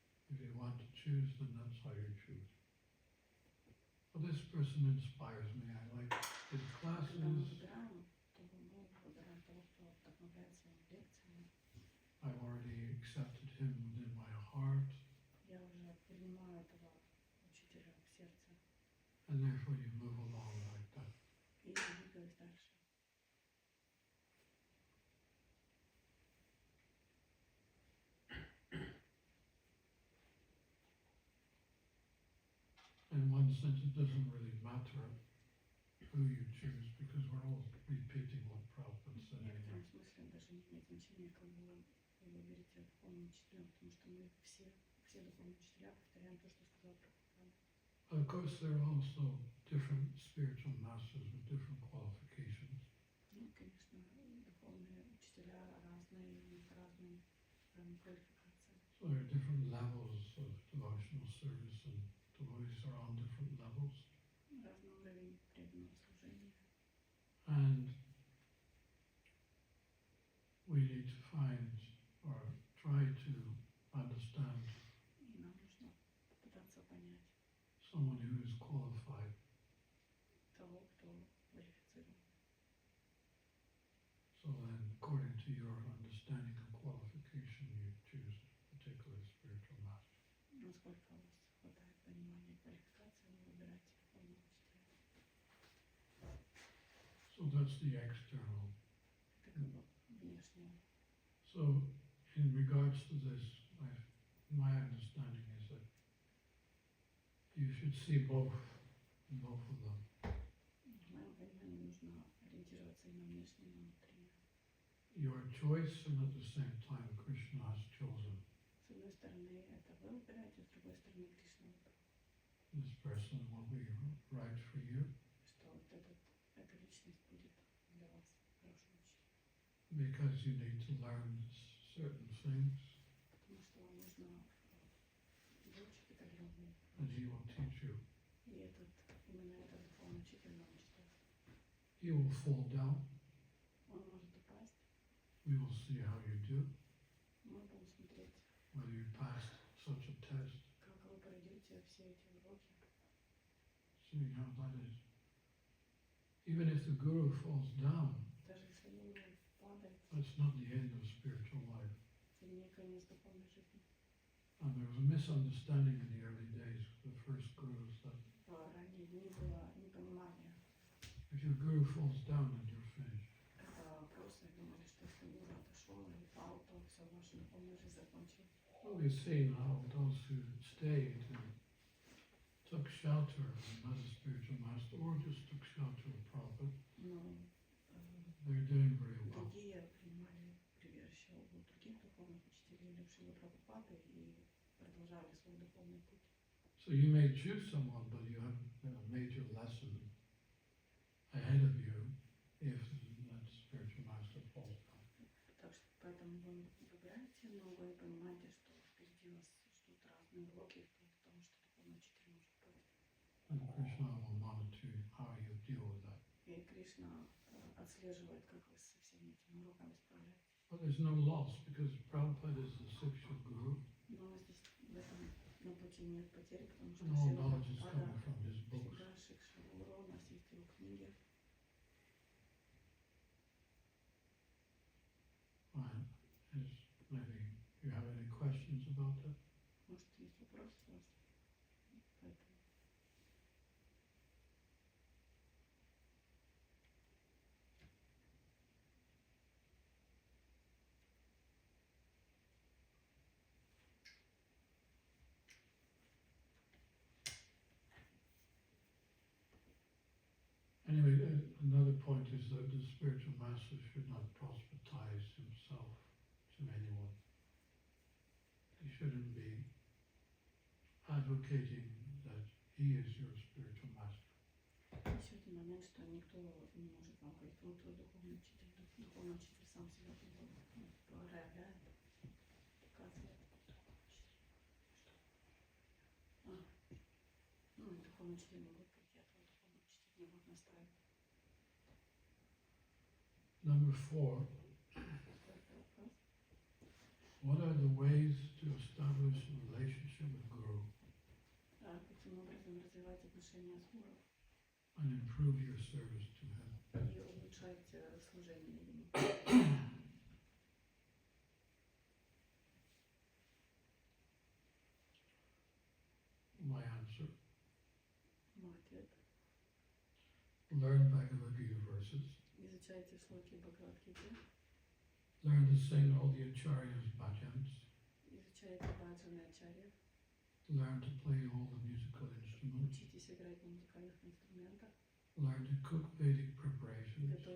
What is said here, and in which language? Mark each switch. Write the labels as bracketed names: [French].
[English] If you want to choose, then that's how you choose. Well, this person inspires me. I like his [Russian] Когда мы [English] classes. [Russian] выбираем, то мы выбираем того, кто вдохновляет своими лекциями. [English] I've already accepted him within my heart, [Russian] Я уже принимаю этого учителя в сердце [English] and therefore you move along like that. [Russian] и двигаюсь дальше. [English] In one sense, it doesn't really matter who you choose because we're all repeating what Prabhupada [Russian] В [English] said [Russian] некотором [English] anyway. [Russian] смысле даже не имеет значения, кого вы выберете духовным учителем, потому что мы все духовные учителя повторяем то, что сказал Прабхупада. [English] Of course, there are also different spiritual masters with different qualifications. [Russian] Ну, конечно, духовные учителя разные, у них разные квалификации. [English] So there are different levels of devotional service, and devotees are on different levels. [Russian] Разный уровень преданного служения. [English] And we need to find or try to understand [Russian] И нам нужно попытаться понять [English] someone who is qualified. [Russian] того, кто квалифицирован. [English] So then, according to your understanding of qualification, you choose a particular spiritual master. [Russian] Насколько у вас хватает понимания квалификации, вы выбираете духовного учителя. [English] So that's the external. [Russian] Это как бы внешнее. [English] So, in regards to this, my understanding is that you should see both of them. [Russian] В моем понимании нужно ориентироваться и на внешнее, и на внутреннее. [English] Your choice, and at the same time, Krishna has chosen [Russian] С одной стороны, это вы выбираете, с другой стороны, Кришна выбрал. [English] this person will be right for you, [Russian] Что вот эта личность будет для вас хорошим учителем. [English] because you need to learn certain things, [Russian] Потому что вам нужно выучить определенные [English] and he will teach you. [Russian] и именно этот духовный учитель научит вас. [English] He will fall down. [Russian] Он может упасть, [English] We will see how you do, [Russian] мы будем смотреть, [English] whether you passed such a test, [Russian] как вы пройдете все эти уроки. [English] seeing how that is. Even if the guru falls down, [Russian] Даже если гуру падает, [English] that's not the end of spiritual life. [Russian] это не конец духовной жизни. [English] And there was a misunderstanding in the early days, the first gurus, that [Russian] В ранние дни было непонимание. [English] if your guru falls down, then you're finished. [Russian] Это просто думали, что если гуру отошел или пал, то все, ваша духовная жизнь закончилась. [English] Well, we've seen how those who stayed and took shelter of another spiritual master, or just took shelter of Prabhupada, [Russian] Но [English] they're doing very well. [Russian] другие принимали прибежище у других духовных учителей, или у Шрилы Прабхупады, и продолжали свой духовный путь. [English] So you may choose someone, but you have a major lesson ahead of you if that spiritual master falls down. [Russian] Так что поэтому вы выбираете, но вы понимаете, что впереди вас ждут разные уроки, вплоть до того, что духовный учитель может пасть. [English] And Krishna will monitor how you deal with that. [Russian] И Кришна отслеживает, как вы со всеми этими уроками справляетесь. [English] But there's no loss because Prabhupada is the Siksha Guru. [Russian] Но здесь в этом на пути нет потери, потому что [English] And all [Russian] Шрила [English] knowledge is [Russian] Прабхупада [English] coming from his books. [Russian] всегда Шикша Гуру, у нас есть его книги. [English] Fine. Maybe you have any questions about that? [Russian] Может, есть вопросы у вас? Поэтому [English] Anyway, another point is that the spiritual master should not proselytize himself to anyone. He shouldn't be advocating that he is your spiritual master. [Russian] еще один момент, что никто не может вам говорить, вот твой духовный учитель сам себя проявляет, показывает. Ну, и духовный учитель не будет говорить, я твой духовный учитель, не будет настаивать. [English] Number 4, [Russian] Четвертый вопрос. [English] what are the ways to establish a relationship with Guru [Russian] Каким образом развивать отношения с гуру [English] and improve your service to him? [Russian] и улучшать служение ему? [English] My answer, [Russian] Мой ответ. [English] learn Bhagavad-gita verses, [Russian] Изучайте шлоки Бхагавад-гиты, [English] learn to sing all the acharyas' bhajans, [Russian] изучайте баджаны ачарьев, [English] learn to play all the musical instruments, [Russian] учитесь играть на музыкальных инструментах, [English] learn to cook Vedic preparations,